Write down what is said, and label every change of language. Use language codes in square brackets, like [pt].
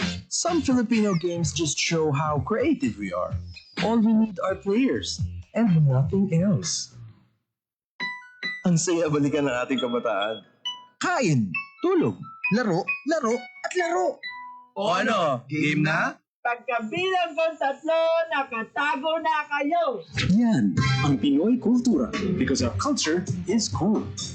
[en] Some Filipino games just show how creative we are. All we need are players and nothing else. [tl] Ang saya balikan ng ating kabataan. Kain, tulog, laro, laro, at laro. O ano, game na? Pagkabilang kong 3, nakatago na kayo. Yan, ang Pinoy Kultura. [en] Because our culture is cool.